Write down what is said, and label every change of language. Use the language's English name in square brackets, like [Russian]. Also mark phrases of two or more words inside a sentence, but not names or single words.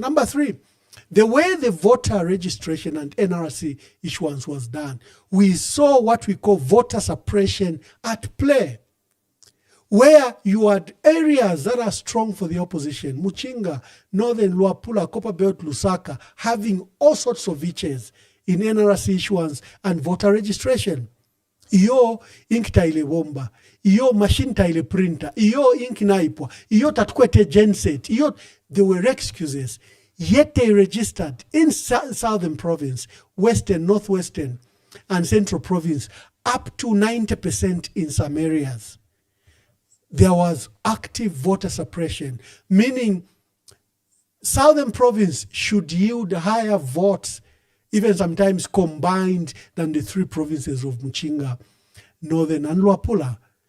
[English] Number three, the way the voter registration and NRC issuance was done, we saw what we call voter suppression at play, where you had areas that are strong for the opposition, Muchinga, Northern Luapula, Copperbelt, Lusaka, having all sorts of itches in NRC issuance and voter registration. [Bemba] Iyo ink taile bomba, iyo machine taile printer, iyo ink naipwa, iyo tatkwete genset, iyo, [English] there were excuses. Yet they registered in Southern Province, Western, Northwestern, and Central Province, up to 90% in some areas. There was active voter suppression, meaning Southern Province should yield higher votes, even sometimes combined, than the three provinces of Muchinga, Northern, and Luapula.